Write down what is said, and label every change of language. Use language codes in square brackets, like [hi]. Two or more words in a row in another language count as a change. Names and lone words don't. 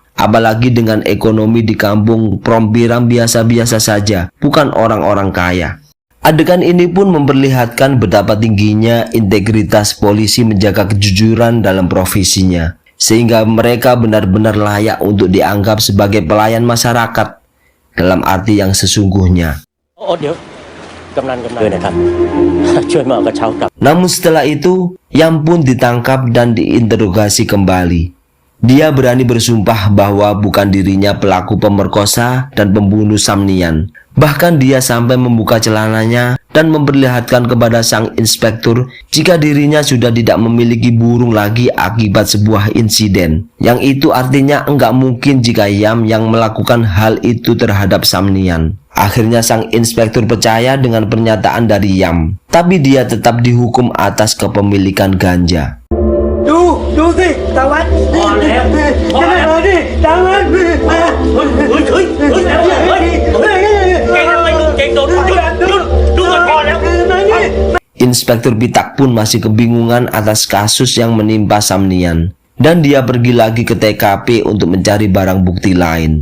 [id] Apalagi dengan ekonomi di kampung Prompiram biasa-biasa saja, bukan orang-orang kaya. Adegan ini pun memperlihatkan betapa tingginya integritas polisi menjaga kejujuran dalam profesinya, sehingga mereka benar-benar layak untuk dianggap sebagai pelayan masyarakat dalam arti yang sesungguhnya. [th] เดี๋ยวกำนันนะครับ ช่วยมาเอากระเช้ากลับ [id] Namun setelah itu, Yam pun ditangkap dan diinterogasi kembali. Dia berani bersumpah bahwa bukan dirinya pelaku pemerkosa dan pembunuh Samnian. Bahkan dia sampai membuka celananya dan memperlihatkan kepada sang inspektur jika dirinya sudah tidak memiliki burung lagi akibat sebuah insiden. Yang itu artinya enggak mungkin jika Yam yang melakukan hal itu terhadap Samnian. Akhirnya sang inspektur percaya dengan pernyataan dari Yam, tapi dia tetap dihukum atas kepemilikan ganja. [th] ดูสิตะวันพอแล้วดิตะวัน [id] Inspektur Pitak pun masih kebingungan atas kasus yang menimpa Samnian, dan dia pergi lagi ke TKP untuk mencari barang bukti lain.